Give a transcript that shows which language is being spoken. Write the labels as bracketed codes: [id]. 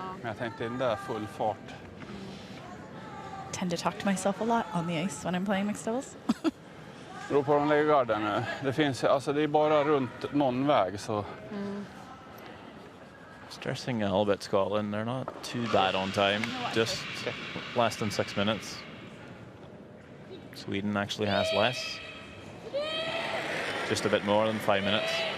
[sv] Men jag tänkte den där full fart. [en] Tend to talk to myself a lot on the ice when I'm playing mixed doubles. [sv] Beror på om de lägger garden nu. Det finns, alltså det är bara runt någon väg så. [en] Stressing a little bit, Scotland. They're not too bad on time. Just less than 6 minutes. Sweden actually has less. Just a bit more than 5 minutes.